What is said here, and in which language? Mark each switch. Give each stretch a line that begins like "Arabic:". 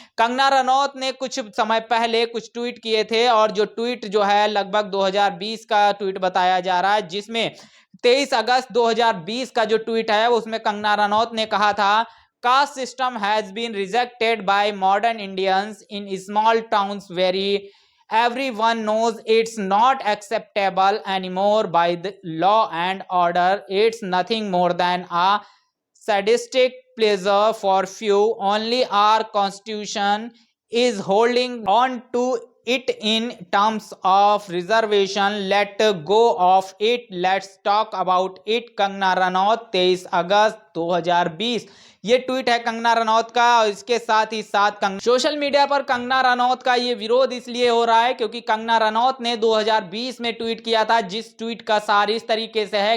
Hindi: कंगना रनौत ने कुछ समय पहले कुछ ट्वीट किए थे, और जो ट्वीट जो है लगभग 2020 का ट्वीट बताया जा रहा है, जिसमें 23 अगस्त 2020 का जो ट्वीट है उसमें कंगना रनौत ने कहा था,
English: Caste system has been rejected by modern Indians in small towns very everyone knows it's not acceptable anymore by the law and order. It's nothing more than a sadistic pleasure for few. Only our constitution is holding on to it in terms of reservation. Let go of it. Let's talk about it.
Hindi: Kangana Ranaut 23 अगस्त 2020 ये tweet है कंगना रनौत का। और इसके साथ ही साथ social media पर कंगना रनौत का ये विरोध इसलिए हो रहा है क्योंकि कंगना रनौत ने 2020 में ट्वीट किया था, जिस ट्वीट का सार इस तरीके से है।